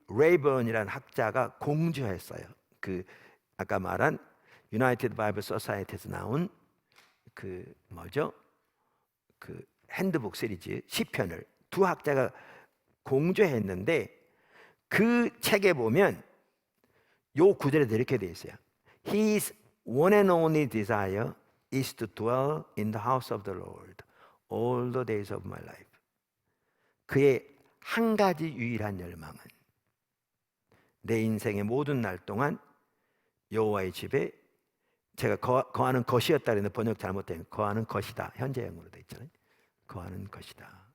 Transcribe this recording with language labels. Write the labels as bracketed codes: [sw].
[ko] 레이번이라는 학자가 공주했어요. 그 아까 말한 유나이티드 바이블 소사이티에서 나온 그 뭐죠? 그 핸드북 시리즈 시편을 두 학자가 공주했는데 그 책에 보면 요 구절에 이렇게 돼 있어요. [en] His one and only desire is to dwell in the house of the Lord all the days of my life. [ko] 그의 한 가지 유일한 열망은 내 인생의 모든 날 동안 여호와의 집에 제가 거하는 것이었다 그랬는데 번역 잘못된 거하는 것이다. 현재형으로 돼 있잖아요. 거하는 것이다.